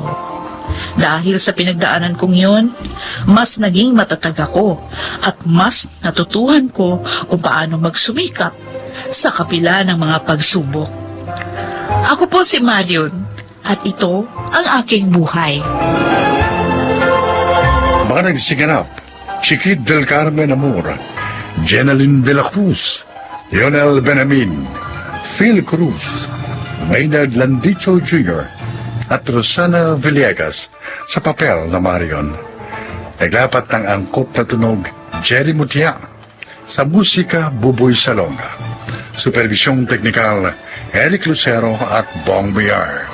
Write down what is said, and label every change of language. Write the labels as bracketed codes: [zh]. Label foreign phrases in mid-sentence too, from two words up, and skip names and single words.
[tl] Dahil sa pinagdaanan kong yon, mas naging matatag ako at mas natutuhan ko kung paano magsumikap sa kapila ng mga pagsubok. Ako po si Marion at ito ang aking buhay. mga nagsiganap, Chiquit del Carmen Amor, Jenaline de la Cruz, Lionel Benamin, Phil Cruz, Maynard Landicho Jr., at Rosana Villegas sa papel na Marion. Naglapat ng angkop na tunog, Jerry Mutia. Sa musika, Buboy Salonga. Supervisyong teknikal, Eric Lucero at Bong Biar.